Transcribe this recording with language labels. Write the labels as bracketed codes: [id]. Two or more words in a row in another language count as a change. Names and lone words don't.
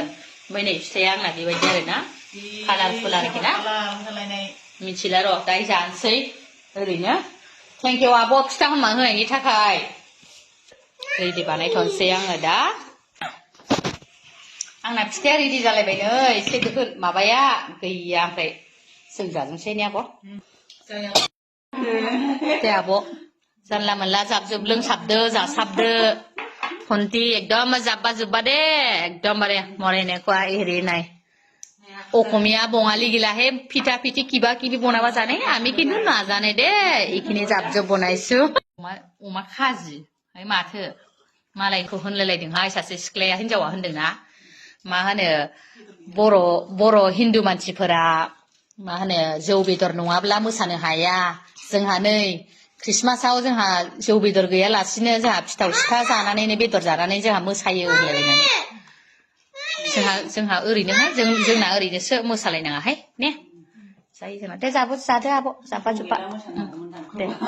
[brx] ओमफ्राय नै फिथाया आंना बेबायदि आरोना कालारफुल आरोखि ना मिथिला र' दायो जानोसै ओरैनो [en] thank you [brx] आब' फिथा हमना होनायनि थाखाय रेडि बानायथ'नोसै आङो दा आंना फिथाया रेडि जालायबाय नै एसे दोखोन माबाया गैया ओमफ्राय जों जाजोबसै ने आब' दे आब' जानला मोनला जाबजुब लोंसाबदो जासाबदो फन्टी एकदम जाब्बा जुब्बा दे एकदमबारे मरेनेकुआ एरी नाय [as] অসমীয়া বঙালী গিলাহে ফিটা ফিটি কিবা কিবি বনাব জানে আমি কিন্তু নাজানে দে এইখিনি জাবজব বনাইছো [brx] अमा खाजि माथो मालायखौ होनलायलायदोंहाय सासे सिख्लाया हिनजावा होनदोंना मा होनो बर' हिन्दु मानसिफोरा मा होनो जौ बेदर नङाब्ला मोसानो हाया जोंहा नै क्रिसमासाव जोंहा जौ बेदर गैयालासिनो जोंहा फिथाव सिथा जानानैनो बेदर जानानै जोंहा मोसायो होनलायलायनानै जोंहा ओरैनोहाय जोंना ओरैनोसो मोसालायनाङाहाय ने जायो जोंना दे जादो आब' जाब्बा जुब्बा दे